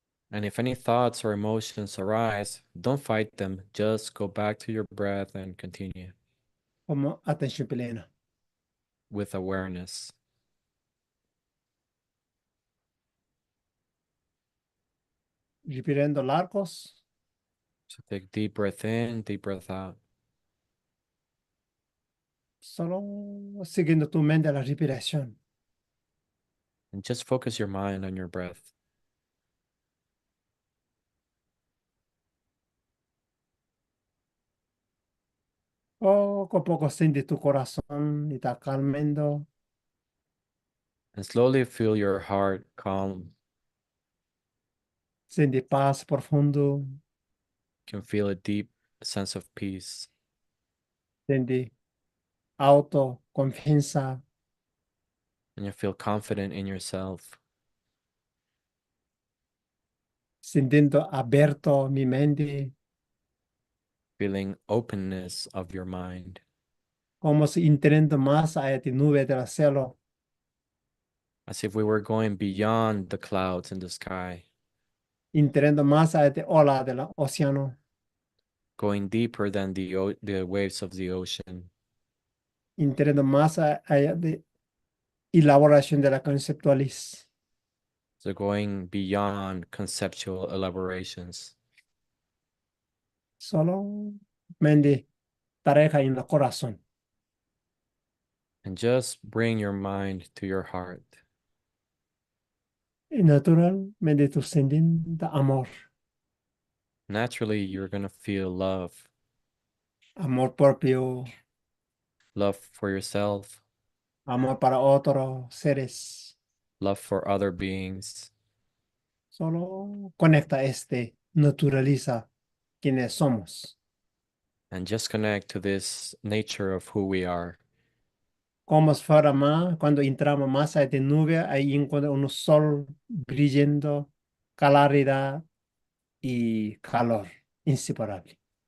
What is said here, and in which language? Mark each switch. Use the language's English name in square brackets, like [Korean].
[English] And if any thoughts or emotions arise, don't fight them. Just go back to your breath and continue [Spanish] Como atención plena. [English] with awareness. [Spanish] Respirando largos, [English] So take deep breath in, deep breath out. [Spanish] solo siguiendo tu mente a la respiración. [English] And just focus your mind on your breath. [Spanish] Poco a poco siente tu corazón y está calmando. [English] And slowly feel your heart calm. [Spanish] Siente paz profundo. [English] You can feel a deep sense of peace. [Spanish] Siente autoconfianza. [English] And you feel confident in yourself. [Spanish] Sintiendo abierto mi mente. [English] Feeling openness of your mind. [Spanish] Como si entrando más a esta nube del cielo. [English] As if we were going beyond the clouds in the sky, [Spanish] Entrando más a esta ola del océano. [English] going deeper than the waves of the ocean. [Spanish] Entrando más allá de elaboración de la conceptualiz. [English] So going beyond conceptual elaborations. [Spanish] Solo mente pareja en el corazón. [English] And just bring your mind to your heart. [Spanish] Y naturalmente tú sintiendo amor. [English] Naturally, you're going to feel love, [Spanish] Amor propio. [English] love for yourself, [Spanish] Amor para otros seres. [English] love for other beings. [Spanish] Solo conecta naturaliza quienes somos. [English] And just connect to this nature of who we are. [Spanish] Como si fuera más, cuando entramos más a esta nube, ahí encuentra un sol brillando, claridad y calor inseparable.